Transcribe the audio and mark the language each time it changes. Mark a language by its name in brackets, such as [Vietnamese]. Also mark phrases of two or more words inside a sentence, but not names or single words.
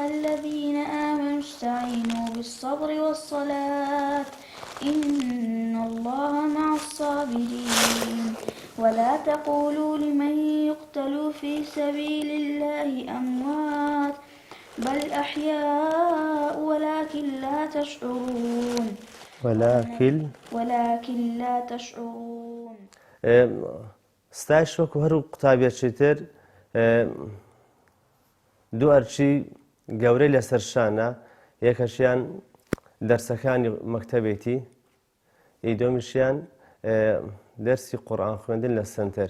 [Arabic] الذين آمنوا استعينوا بالصبر والصلاة إن الله مع الصابرين ولا تقولوا لمن يقتل في سبيل الله أموات بل أحياء ولكن لا تشعرون ولكن لا تشعرون. [Central Kurdish] ستایش وەکو هەرو قوتابێکی تر دوو ئەرچی گەورەی لەسەر شانە یەکەشیان دەرسەکانی مەکتەبێتی دومیشیان دەرسی قورئان خوێندن لە سنتەر.